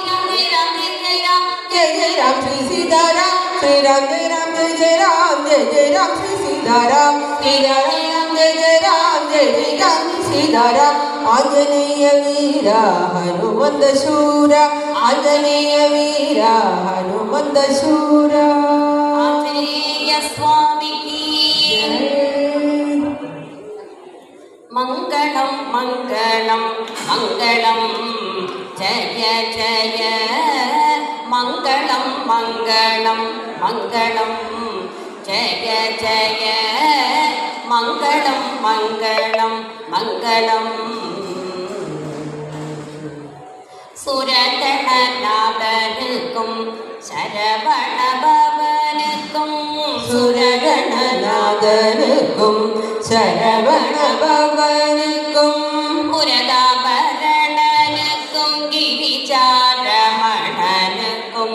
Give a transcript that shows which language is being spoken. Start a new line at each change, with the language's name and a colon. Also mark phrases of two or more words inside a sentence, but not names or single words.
Sanskrit: जय जय राम श्री सीताराम श्री राम जय राम जय जय राम जय जय राम श्री सीताराम श्री राम जय जय राम जय जय राम सीताराम आंजनेय वीर हनुमंत शूर आंजनेय वीर हनुमंत शूर
Hindi: आंजनेय स्वामी की मंगलम
Sanskrit: मंगलम मंगलम जय जय मंगलम मंगलम मंगलम जय जय मंगलम मंगलम मंगलम
Tamil: சுரகணநாதனுக்கும் சரவணபவனுக்கும் சுரகணநாதனுக்கும் சரவணபவனுக்கும் புரதாபரணனுக்கும் கிரிசாரமணனுக்கும்